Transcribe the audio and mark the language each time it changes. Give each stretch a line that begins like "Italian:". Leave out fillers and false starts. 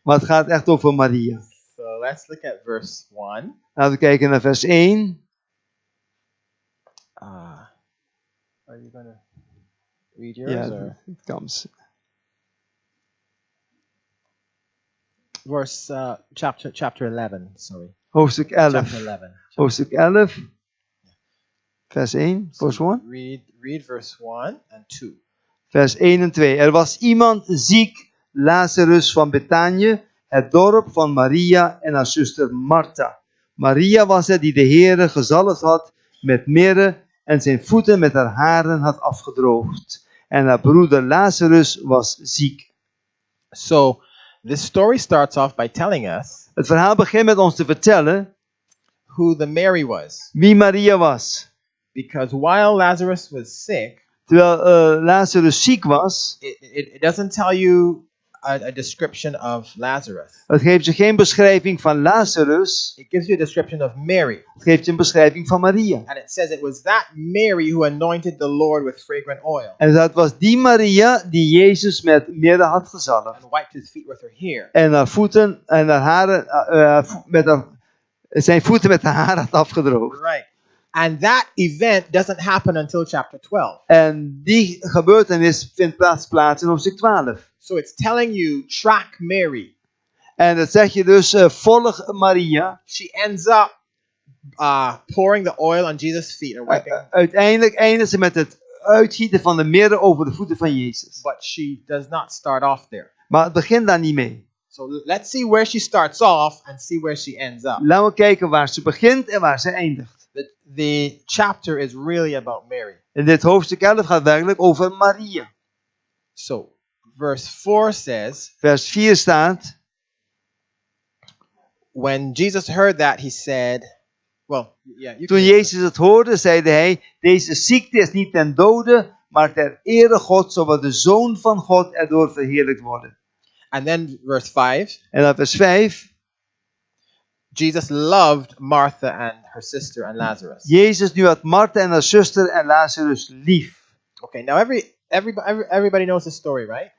Dutch: maar het gaat echt over Maria.
English: So let's look at verse 1.
Dutch: Laten we kijken naar vers 1.
English: Are you going to read yours?
Dutch: Ja,
English: Or? it comes. Verse chapter 11, sorry.
Dutch: Hoofdstuk 11.
English: Chapter 11.
Dutch: Hoofdstuk 11. Vers 1. Vers 1.
English: Read verse 1 and 2.
Dutch: Vers 1 en 2. Er was iemand ziek, Lazarus van Betanië, het dorp van Maria en haar zuster Martha. Maria was het die de Heere gezalfd had met mirre en zijn voeten met haar haren had afgedroogd. En haar broeder Lazarus was ziek.
English: So this story starts off by telling us
Dutch: Het verhaal begint met ons te vertellen
English: who the Mary was.
Dutch: wie Maria was.
English: Because while Lazarus was sick,
Dutch: Terwijl Lazarus ziek was,
English: it doesn't tell you a description of Lazarus.
Dutch: het geeft je geen beschrijving van Lazarus,
English: It gives you a description of Mary.
Dutch: het geeft je een beschrijving van Maria.
English: And it says it was that Mary who anointed the Lord with fragrant oil
Dutch: En dat was die Maria die Jezus met mirre had gezalfd.
English: and wiped his feet with her hair.
Dutch: En haar voeten en haar haren, zijn voeten met haar haren had afgedroogd.
English: Right. And that event doesn't happen until chapter 12.
Dutch: En die gebeurtenis vindt plaats in hoofdstuk 12.
English: So it's telling you, track Mary.
Dutch: En dat zeg je dus, volg Maria.
English: She ends up pouring the oil on Jesus' feet and wiping.
Dutch: Uiteindelijk eindigt ze met het uitgieten van de mirre over de voeten van Jezus.
English: But she does not start off there.
Dutch: Maar het begint daar niet mee.
English: So let's see where she starts off and see where she ends up.
Dutch: Laten we kijken waar ze begint en waar ze eindigt.
English: The chapter is really about Mary.
Dutch: En dit hoofdstuk 11 gaat werkelijk over Maria.
English: So verse 4 says,
Dutch: Vers 4 staat.
English: when Jesus heard that, he said, well, yeah, you
Dutch: Toen
English: can-
Dutch: Jezus het hoorde, zeide hij, deze ziekte is niet ten dode, maar ter ere God, zodat de Zoon van God erdoor verheerlijkt worden.
English: And then verse 5,
Dutch: En dan vers 5.
English: Jesus loved Martha and her sister and Lazarus.
Dutch: Jezus nu had Martha en haar zuster en Lazarus lief.
English: Okay, now everybody knows this story, right?